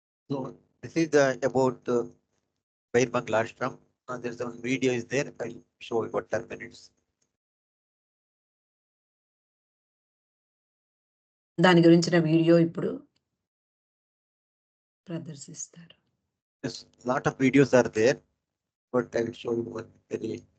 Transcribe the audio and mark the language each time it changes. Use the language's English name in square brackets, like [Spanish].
[English] So this is about Bairamangala ashram. There's some video is there. I'll show you about 10 minutes. [Telugu] దాని గురించిన video ఇప్పుడు ప్రదర్శిస్తారు. [English] Yes, lot of videos are there, but I will show you one very.